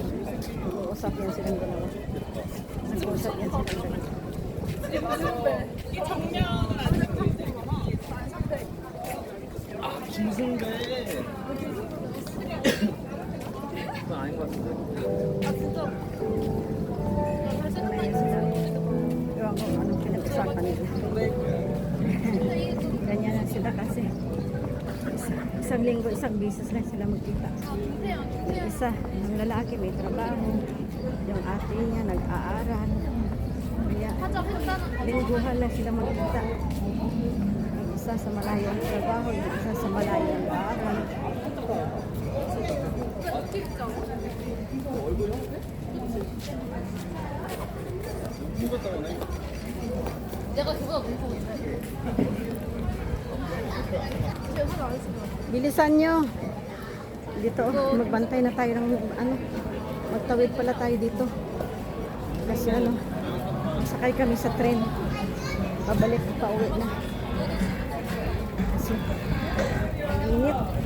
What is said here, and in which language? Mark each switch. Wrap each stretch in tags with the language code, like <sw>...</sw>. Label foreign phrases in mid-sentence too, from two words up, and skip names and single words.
<tl>Nag-uusap yan silang dalawa. Nag-uusap yan silang dalawa.</tl> <ko>김승배 그건 아닌 것 같은데.</ko> <tl>Ewan ko anong pinag-usapan nila. Ganyan lang sila kasi. Isang linggo, isang bisis lang sila magkita. Isa, yung lalaki may trabaho. Yung ate niya nag-aaral. Kaya, lingguhan lang sila magkita. Yung isa sa malayo ang trabaho, yung isa sa malayo ang aaral.</tl> <ko>내가 그거보고 있어.</ko> <tl>Bilisan nyo. Dito, magbantay na tayo ng ano. Magtawid pala tayo dito. Kasi ano, sakay kami sa tren. Pabalik, pauwi na. Kasi, init.</tl>